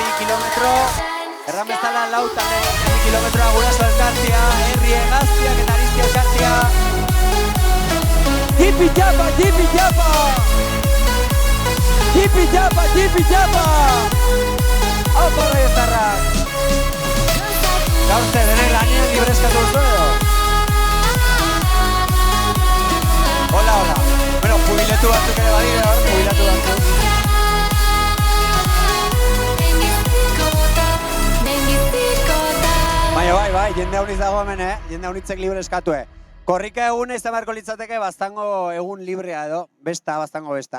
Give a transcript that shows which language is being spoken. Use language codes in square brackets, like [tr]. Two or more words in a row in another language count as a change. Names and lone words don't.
[eu] kilometro. Erran bezala lau talde 2 kilometroa guraso elkartia, herri hegaztiak eta ariztia elkartia. Jipi japa, jipi japa! Jipi japa, jipi japa! Aupa Raioztarrak! Gaur ze denek lanien libre eskatu duzu edo? Hola, hola. Bueno, jubiletu batzuk ere badire hor, jubilatu batzuk. Baina bai, jende hauniz dago hemen, jende haunitzek libre eskatu, Korrika egun izan beharko litzateke baztango egun librea edo, baztango besta.